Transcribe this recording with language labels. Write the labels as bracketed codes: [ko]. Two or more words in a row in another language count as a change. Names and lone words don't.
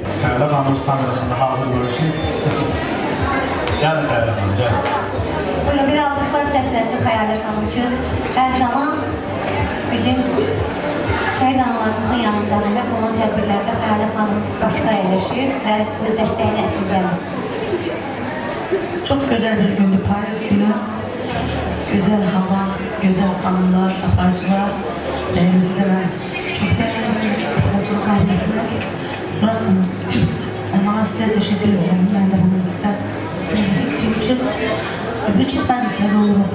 [az] Xəyala xanımız kamerasında hazır görürsün. Gəlin Xəyala xanım, gəlin. Buyurun bir alkışlar səslənsin Xəyalə xanım üçün. Hər zaman bizim şəhid analarımızın yanındadır və onun tədbirlərdə Xəyalə xanım başda əyləşir və öz dəstəyini əsirgəmir. [tr] Çok güzel bir gündü Paris günü. Güzel hava, güzel hanımlar, aparıcılar. Evimizi de ben çok beğendim. Aparıcılık kabiliyetine. Murat Hanım, bana size teşekkür ederim. Ben de bu mecliste davet ettiğim için. Birçok meclislerde olurum.